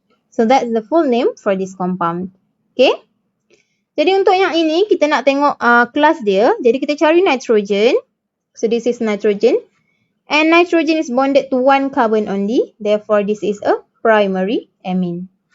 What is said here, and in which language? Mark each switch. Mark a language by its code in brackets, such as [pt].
[en] So, that's the full name for this compound. Okay. [ms] Jadi, untuk yang ini, kita nak tengok kelas dia. Jadi, kita cari nitrogen. [en] So, this is nitrogen. And nitrogen is bonded to one carbon only. Therefore, this is a primary amine.